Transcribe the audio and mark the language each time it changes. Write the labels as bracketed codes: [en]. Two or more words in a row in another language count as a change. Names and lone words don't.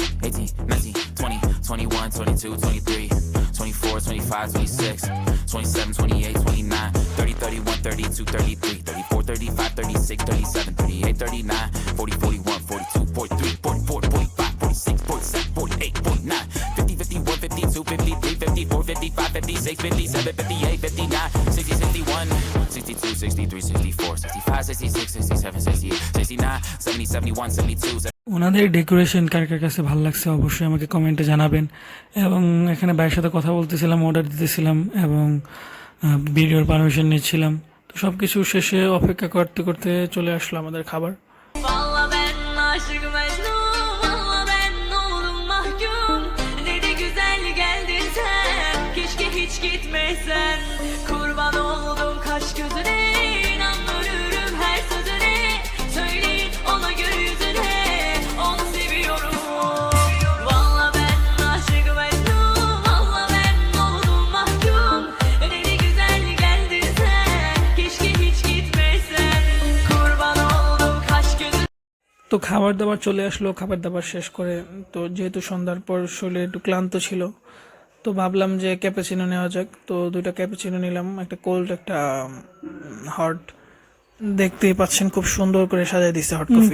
[bn] 18, 19, 20, 21, 22, 23, 24, 25, 26, 27, 28, 29, 30, 31, 32, 33, 34, 35, 36, 37, 38, 39, 40, 41, 42, 43, 44, 45, 46, 47, 48, 49, 50, 51, 52, 53, 54, 55, 56, 57, 58, 59, 60, 61, 62, 63, 64, 65, 66, 67, 68, 69, 70, 71, 72. ওনাদের ডেকোরেশন কার কার কাছে ভালো লাগছে অবশ্যই আমাকে কমেন্টে জানাবেন। এবং এখানে ভাইয়ের সাথে কথা বলতেছিলাম, অর্ডার দিতেছিলাম এবং ভিডিওর পারমিশন নিচ্ছিলাম। তো সব কিছু শেষে অপেক্ষা করতে করতে চলে আসলো আমাদের খাবার। [tr] Vallahi ben aşık Mecnun, vallahi ben oğlum mahkum. Ne de güzel geldin sen, keşke hiç gitmesen. Kurban oldum kaş gözüne, inan ölürüm her sözüne. Söyleyin ona göre yüzüne, onu seviyorum. Vallahi ben aşık Mecnun, vallahi ben oğlum mahkum. Ne de güzel geldin sen, keşke hiç gitmesen. Kurban oldum kaş gözüne. [bn] তো খাবার দাবার চলে আসলো। খাবার দাবার শেষ করে তো যেহেতু সন্ধ্যার পর শরীরে একটু ক্লান্ত ছিল, তো ভাবলাম যে ক্যাপাচিনো নেওয়া যাক। তো 2টা ক্যাপাচিনো নিলাম, একটা কোল্ড একটা হট। দেখতেই পাচ্ছেন খুব সুন্দর করে সাজিয়ে দিচ্ছে হট কফি।